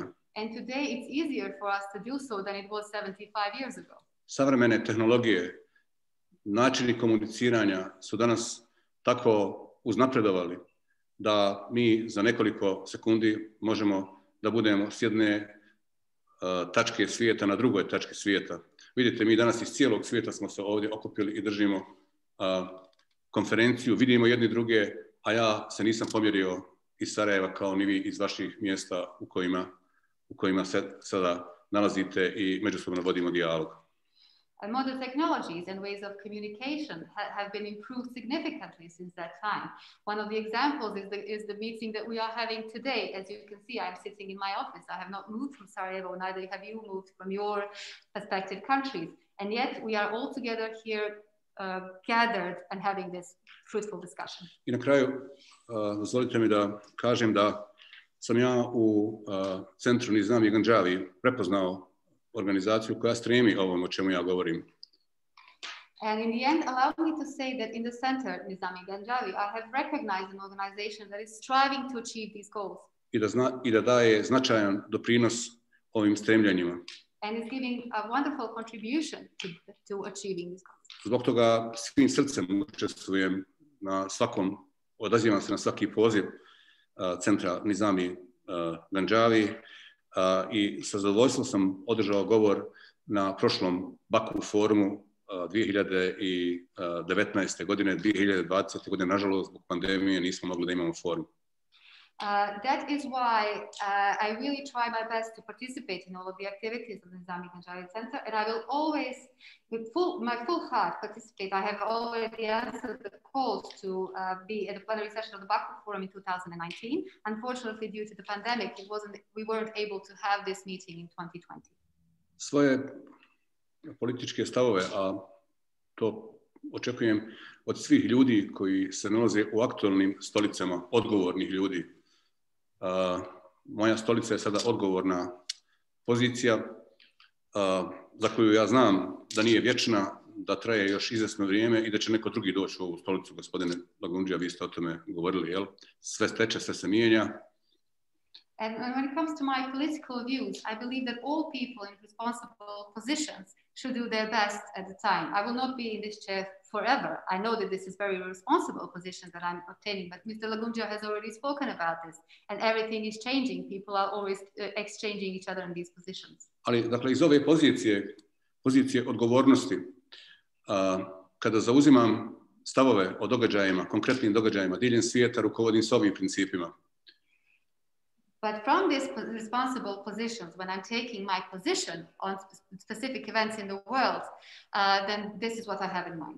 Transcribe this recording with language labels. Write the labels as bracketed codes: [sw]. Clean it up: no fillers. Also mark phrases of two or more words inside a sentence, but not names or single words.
[en] And today it's easier for us to do so than it was 75 years ago. [bs] Savremene tehnologije, načini komuniciranja su danas tako uznapredovali da mi za nekoliko sekundi možemo da budemo s jedne tačke svijeta na drugoj tački svijeta. Vidite, mi danas iz cijelog svijeta smo se ovdje okupili i držimo konferenciju, vidimo jedni druge, a ja se nisam pomjerio iz Sarajeva kao ni vi iz vaših mjesta u kojima se sada nalazite i međusobno vodimo dijalog. [en] Modern technologies and ways of communication have been improved significantly since that time. One of the examples is the meeting that we are having today. As you can see, I'm sitting in my office. I have not moved from Sarajevo, neither have you moved from your respective countries. And yet we are all together here gathered and having this fruitful discussion. [bs] I na kraju, dozvolite mi da kažem da sam ja u centru Nizami Ganjavi prepoznao organizaciju koja stremi ovom o čemu ja govorim. [en] And in the end, allow me to say that in the center, Nizami Ganjavi, I have recognized an organization that is striving to achieve these goals. [bs] I da daje značajan doprinos ovim stremljenjima. [en] And is giving a wonderful contribution to achieving these goals. [bs] Zbog toga svim srcem učestvujem odazivam se na svaki poziv centra Nizami Ganjavi i sa zadovoljstvom sam održao govor na prošlom Baku forumu 2019. godine, 2020. godine, nažalost, zbog pandemije nismo mogli da imamo forum. [en] That is why I really try my best to participate in all of the activities of the Nizami Ganjavi Center, and I will always, with my full heart, participate. I have already answered the calls to be at the plenary session of the Baku Forum in 2019. Unfortunately, due to the pandemic, we weren't able to have this meeting in 2020. [bs] Svoje političke stavove, a to očekujem od svih ljudi koji se nalaze u aktualnim stolicama, odgovornih ljudi. Moja stolica je sada odgovorna pozicija za koju ja znam da nije vječna, da traje još izvjesno vrijeme i da će neko drugi doći u ovu stolicu. Gospodine Lagundžija, vi ste o tome govorili, jel? Sve teče, sve se mijenja. [en] And when it comes to my political views, I believe that all people in responsible positions should do their best at the time. I will not be in this chair forever. I know that this is very responsible position that I'm obtaining, but Mr. Lagundžija has already spoken about this, and everything is changing. People are always exchanging each other in these positions. [bs] Ali, dakle, iz ove pozicije odgovornosti, kada zauzimam stavove o događajima, konkretnim događajima diljem svijeta, rukovodim s ovim principima. [en] But from these responsible positions, when I'm taking my position on specific events in the world, then this is what I have in mind.